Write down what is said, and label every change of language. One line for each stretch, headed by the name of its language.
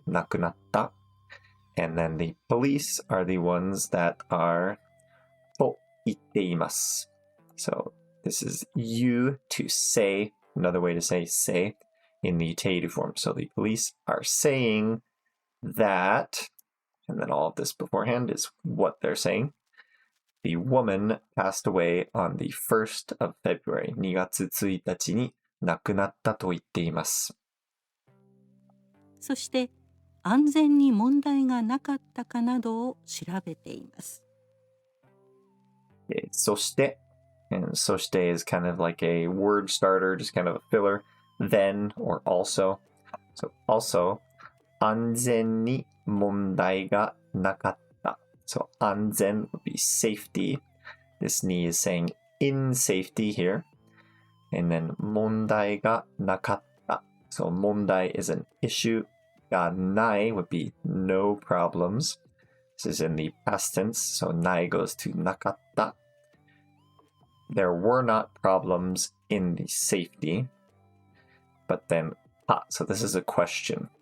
Japanese: 亡くなった
English: And then the police are the ones that are
Japanese: と言っています
English: So this is you to say. Another way to say in the teiru form. So the police are saying that, and then all of this beforehand is what they're saying. The woman passed away on the 1st of February.
Japanese: 2月1日に亡くなったと言っています。そして安全に問題がなかったかなどを調べています。
English: そして、and そして is kind of like a word starter, just kind of a filler. Then or also. So also,
Japanese: 安全に問題がなかった。
English: So 安全 would be safety. This ni is saying in safety here. And then
Japanese: 問題がなかった。
English: So 問題 is an issue.
Japanese: がない
English: would be no problems. This is in the past tense. So ない goes to なかった。 There were not problems in the safety. But then, so this is a question.